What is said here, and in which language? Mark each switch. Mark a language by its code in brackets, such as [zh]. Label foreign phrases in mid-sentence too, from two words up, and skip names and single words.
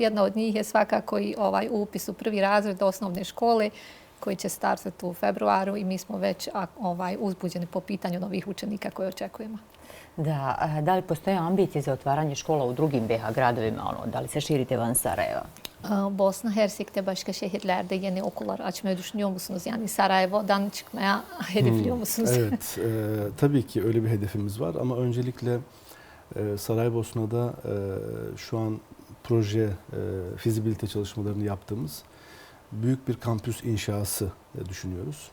[bs] Jedna od njih je svakako i upis u 1. razred osnovne škole koji će startati u februaru i mi smo već uzbuđeni po pitanju novih učenika koje očekujemo. Da li postoje ambicije za otvaranje škola u drugim BiH gradovima? Da li se şirite van Sarayeva? [tr] Bosna Hersek'te başka şehirlerde yeni okullar açmayı düşünüyor musunuz? Yani Sarajevo'dan çıkmaya hedefliyor musunuz? Evet, tabii ki öyle bir hedefimiz var ama öncelikle Saraybosna'da şu an proje, fizibilite çalışmalarını yaptığımız büyük bir kampüs inşası düşünüyoruz.